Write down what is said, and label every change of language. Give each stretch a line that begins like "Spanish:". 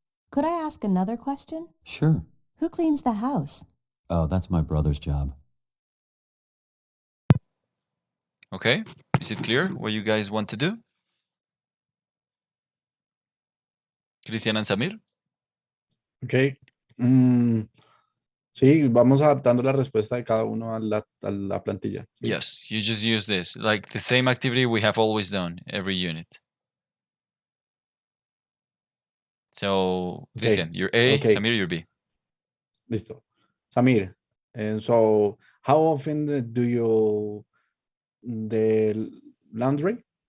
English: Could I ask another question? Sure. Who cleans the house? Oh, that's my brother's job. Okay, is it clear what you guys want to do? Cristian and Samir? Ok.
Spanish: Mm, sí, vamos adaptando la respuesta de cada uno a la plantilla. ¿sí?
English: Yes, you just use this. Like the same activity we have always done every unit. So, Ok. Christian, you're A, Okay. Samir, you're B.
Spanish: Listo.
English: Samir, and so how often do you the laundry?